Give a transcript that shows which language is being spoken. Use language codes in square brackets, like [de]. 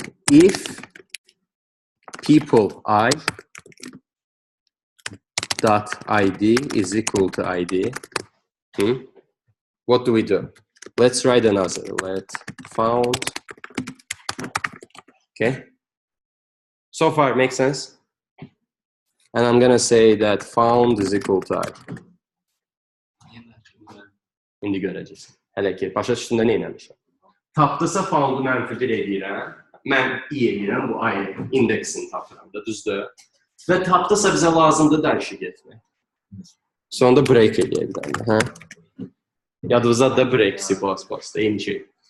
[en] If people I dot ID is equal to ID, what do we do? Let's write another. Let found. Okay. So far, it makes sense. And I'm gonna say that found is equal to I. [az] İndi görəcəksiniz. Hələ ki, başa düşdündə nə eləmişəm? Tapdısa found'u -1 edirəm. Mən i edirəm, bu I indeksini tapıram da, düzdür? Və tapdısa bizə lazımdır dərşi getmək. Sonunda break eləyək bir dənə. Yadınızda da breaks'i bas, eyni şey.